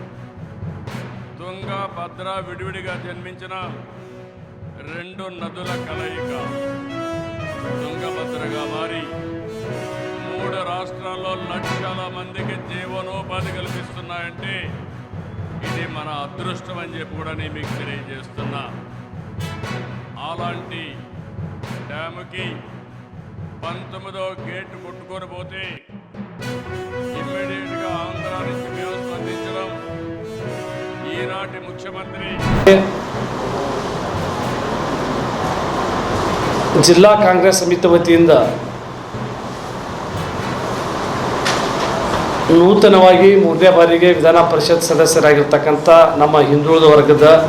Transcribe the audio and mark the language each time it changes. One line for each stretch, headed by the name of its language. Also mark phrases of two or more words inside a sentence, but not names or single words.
Telugu: తుంగ, భద్ర విడివిడిగా జన్మించిన 2 నదుల కలయిక తుంగభద్రగా మారి 3 రాష్ట్రాల్లో లక్షల మందికి జీవనోపాధి కల్పిస్తున్నాయంటే ఇది మన అదృష్టం అని చెప్పి కూడా నేను మీకు తెలియజేస్తున్నా. అలాంటి డ్యాముకి 19వ గేటు కొట్టుకొని పోతే ఇమ్మీడియట్గా ఆంధ్ర నుంచి మేము స్పందించడం, ఈనాటి ముఖ్యమంత్రి
Kannada: ಜಿಲ್ಲಾ ಕಾಂಗ್ರೆಸ್ ಸಮಿತಿ ವತಿಯಿಂದ ನೂತನವಾಗಿ 3ನೇ ಬಾರಿಗೆ ವಿಧಾನ ಪರಿಷತ್ ಸದಸ್ಯರಾಗಿರ್ತಕ್ಕಂಥ ನಮ್ಮ ಹಿಂದುಳಿದ ವರ್ಗದ